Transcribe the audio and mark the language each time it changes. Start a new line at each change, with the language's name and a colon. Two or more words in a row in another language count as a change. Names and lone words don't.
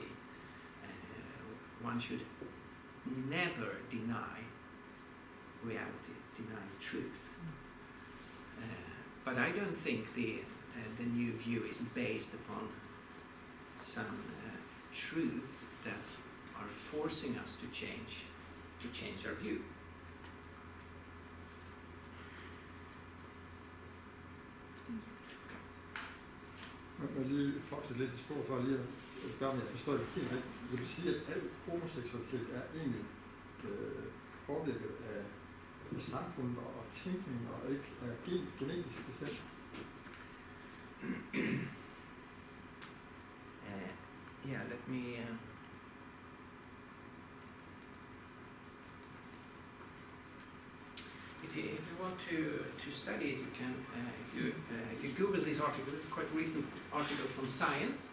English: One should never deny reality, deny truth. But I don't think the new view is based upon some truth that are forcing us to change our view.
Danish: Men lige fortsætte lidt i spor for lige at spørge, om jeg forstår det helt rigtigt. Vil du sige, at al homoseksualitet er egentlig påvirket af samfundet og tænkning, og ikke er genetisk bestemt?
English: Yeah, let me... If you want to study it, you can. If you Google this article, it's a quite recent article from Science.